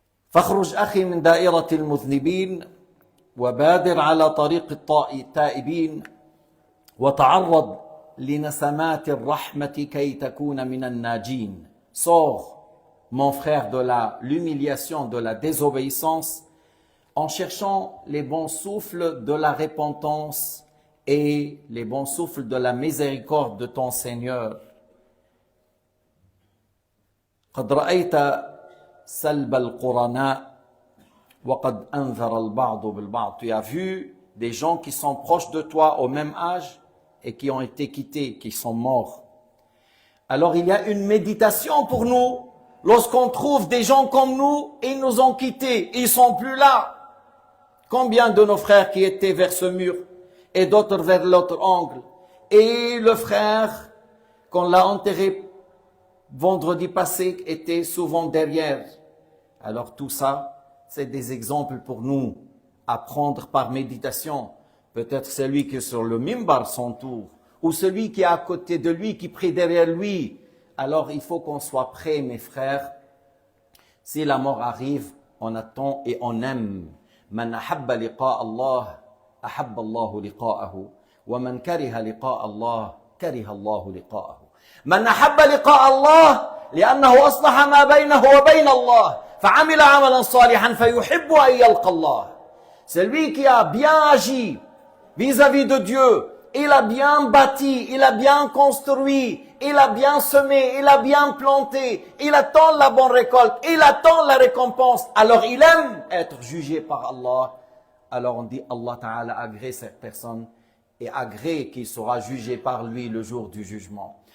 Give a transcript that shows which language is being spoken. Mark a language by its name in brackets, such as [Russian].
[Arabic] فاخرج أخي من دائرة المذنبين وبادر على طريق التائبين وتعرض لنسمات الرحمة كي تكون من الناجين. [French] Sors, mon frère, de l'humiliation, de la désobéissance, en cherchant les bons souffles de la repentance et les bons souffles de la miséricorde de ton Seigneur. [Arabic] قد رأيت سلب القرناء وقد أنذر البعض بالبعض. [French] Tu as vu des gens qui sont proches de toi au même âge et qui ont été quittés, qui sont morts. Alors il y a une méditation pour nous lorsqu'on trouve des gens comme nous, ils nous ont quittés, ils sont plus là. Combien de nos frères qui étaient vers ce mur et d'autres vers l'autre angle. Et le frère, qu'on l'a enterré vendredi passé, était souvent derrière. Alors tout ça, c'est des exemples pour nous à prendre par méditation. Peut-être celui qui est sur le mimbar son tour, ou celui qui est à côté de lui, qui prie derrière lui. Alors il faut qu'on soit prêts, mes frères. Si la mort arrive, on attend et on aime. [Arabic] من أحب لقاء الله أحب الله لقاءه ومن كره لقاء الله كره الله لقاءه. من أحب لقاء الله لأنه أصلح ما بينه وبين الله فعمل عملا صالحا فيحب أن يلقى الله. [French] Celui qui a bien agi vis-à-vis de Dieu, il a bien bâti, il a bien construit, il a bien semé, il a bien planté, il attend la bonne récolte, il attend la récompense. Alors il aime être jugé par Allah. Alors on dit Allah Ta'ala agrée cette personne et agrée qu'il sera jugé par lui le jour du jugement.